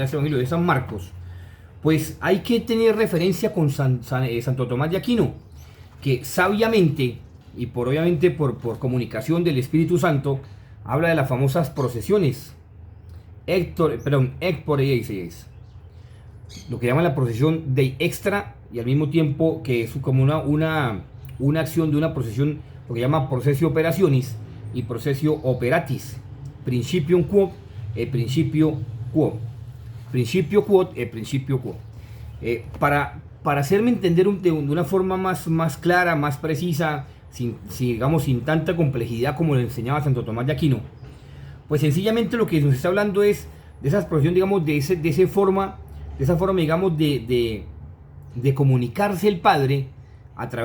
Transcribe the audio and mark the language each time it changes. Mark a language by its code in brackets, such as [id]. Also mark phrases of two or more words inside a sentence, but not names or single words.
[es] Este evangelio de San Marcos, pues hay que tener referencia con Santo Tomás de Aquino, que sabiamente, y obviamente por comunicación del Espíritu Santo, habla de las famosas procesiones, lo que llaman la procesión de extra, y al mismo tiempo que es como una acción de una procesión, lo que llama [la] procesio operationis [es] y [la] procesio operatis, principium quo e principio quo, principio quod e principio quo. [es] Para hacerme entender de una forma más clara, más precisa, digamos, sin tanta complejidad como lo enseñaba Santo Tomás de Aquino. Pues sencillamente lo que nos está hablando es de esa expresión, digamos, de esa forma, digamos, de comunicarse el Padre a través